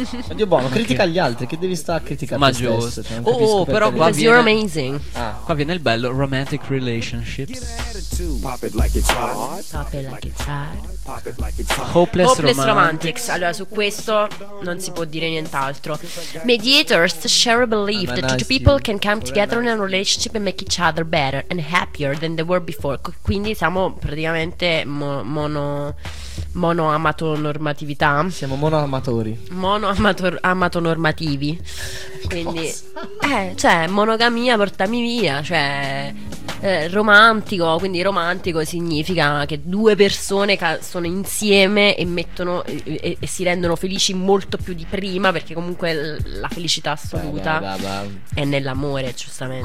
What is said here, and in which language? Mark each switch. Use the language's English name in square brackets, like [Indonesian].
[Italian] Oddio buono, critica gli altri, che devi stare a criticare. Ma giusto. Oh, però qua viene, [English] you're amazing. [Italian] Qua viene il bello [English] romantic relationships. Pop it like it's hot. Pop it like it's hot. Hopeless, romantics. [Italian] Allora, su questo non si può dire nient'altro. [English] Mediators share a belief that two people can come together in a relationship and make each other better and happier than they were before. [Italian] Quindi siamo praticamente mono amatonormatività. Siamo monoamatori. Monoamatonormativi. Quindi cioè monogamia, portami via, cioè romantico, quindi romantico significa che due persone sono insieme e mettono e si rendono felici molto più di prima, perché comunque la felicità assoluta è nell'amore, giustamente.